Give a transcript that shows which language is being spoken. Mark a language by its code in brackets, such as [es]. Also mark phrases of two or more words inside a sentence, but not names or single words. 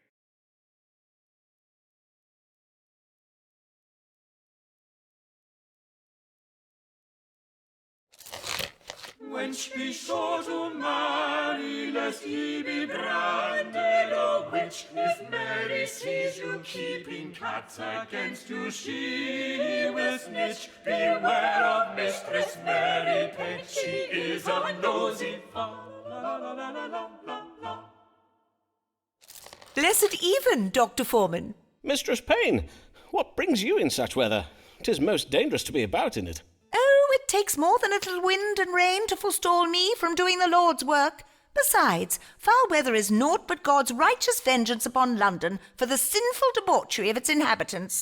[en] Wench, be sure to marry, lest ye be branded a witch. If Mary sees you keeping cats against you, she will snitch. Beware of Mistress Mary Pet, she is a nosy fa la la la la la la. Blessed even, Dr. Foreman. Mistress Payne, what brings you in such weather? 'Tis most dangerous to be about in it. Oh, it takes more than a little wind and rain to forestall me from doing the Lord's work. Besides, foul weather is naught but God's righteous vengeance upon London for the sinful debauchery of its inhabitants.